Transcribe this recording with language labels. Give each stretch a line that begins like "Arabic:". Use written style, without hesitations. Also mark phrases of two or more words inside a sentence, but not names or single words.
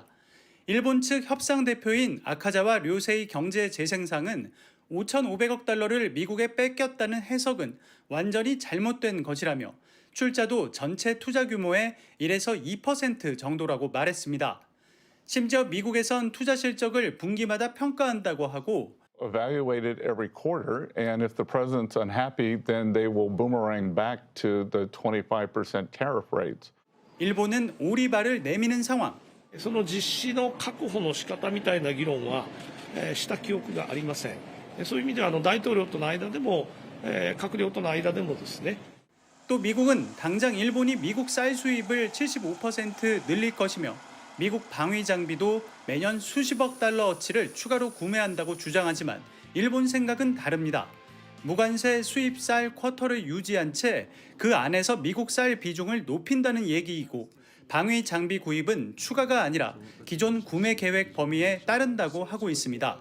Korean: 일본 측 협상 대표인 아카자와 료세이 경제재생상은 5,500억 달러를 미국에 뺏겼다는 해석은 완전히 잘못된 것이라며 출자도 전체 투자 규모의 1에서 2% 정도라고 말했습니다. 심지어 미국에선 투자 실적을 분기마다 평가한다고 하고
English: evaluated every quarter, and if the president's unhappy, then they will boomerang back to the 25% tariff rates.
Korean: 일본은 오리발을 내미는 상황.
Japanese: その実施の確保の仕方みたいな議論はした記憶がありません。そういう意味では大統領との間でも閣僚との間でもですね。
Korean: 또 미국은 당장 일본이 미국 쌀 수입을 75% 늘릴 것이며 미국 방위 장비도 매년 수십억 달러어치를 추가로 구매한다고 주장하지만 일본 생각은 다릅니다. 무관세 수입 쌀 쿼터를 유지한 채 그 안에서 미국 쌀 비중을 높인다는 얘기이고 방위 장비 구입은 추가가 아니라 기존 구매 계획 범위에 따른다고 하고 있습니다.